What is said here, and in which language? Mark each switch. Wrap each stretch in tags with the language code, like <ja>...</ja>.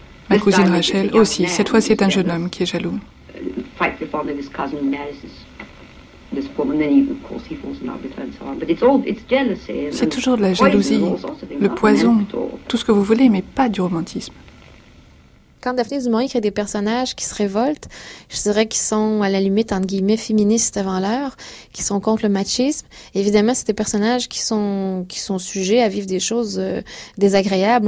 <fr>Ma cousine Rachel aussi, cette fois c'est un jeune homme qui est jaloux.</fr> <en>Frightfully fond of his cousin, this woman, then of course he falls in love with her and so on. But it's jealousy.</en> <fr>C'est toujours de la jalousie, le poison, tout ce que vous voulez, mais pas du romantisme. Quand Daphné du Maurier crée des personnages qui se révoltent, je dirais qu'ils sont à la limite, entre guillemets, féministes avant l'heure, qui sont contre le machisme. Évidemment, c'est des personnages qui sont sujets à vivre des choses désagréables.</fr>